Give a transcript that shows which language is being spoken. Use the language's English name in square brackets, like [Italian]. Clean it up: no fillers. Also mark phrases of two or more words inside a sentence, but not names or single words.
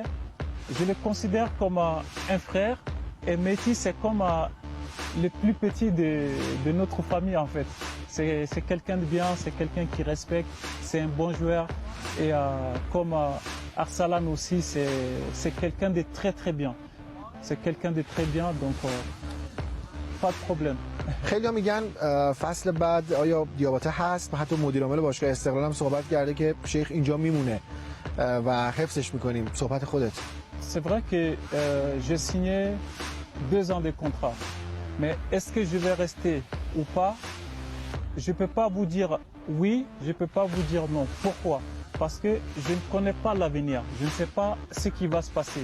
[French] Je le considère comme un frère et Mehdi c'est comme le plus petit de notre famille en fait. C'est quelqu'un de bien, c'est quelqu'un qui respecte, c'est un bon joueur et comme Arsalan aussi c'est quelqu'un de très très bien. C'est quelqu'un de très bien donc pas de problème. [Persian] خیلی میگن فصل بعد آیا دیاباته هست و حتی مدیر عامل باشگاه استقلال هم صحبت کرده که شیخ اینجا میمونه و حفظش میکنیم. صحبت خودت. [French] C'est vrai que j'ai signé 2 ans de contrat. Mais est-ce que je vais rester ou pas? Je ne peux pas vous dire oui, je ne peux pas vous dire non. Pourquoi? Parce que je ne connais pas l'avenir. Je ne sais pas ce qui va se passer.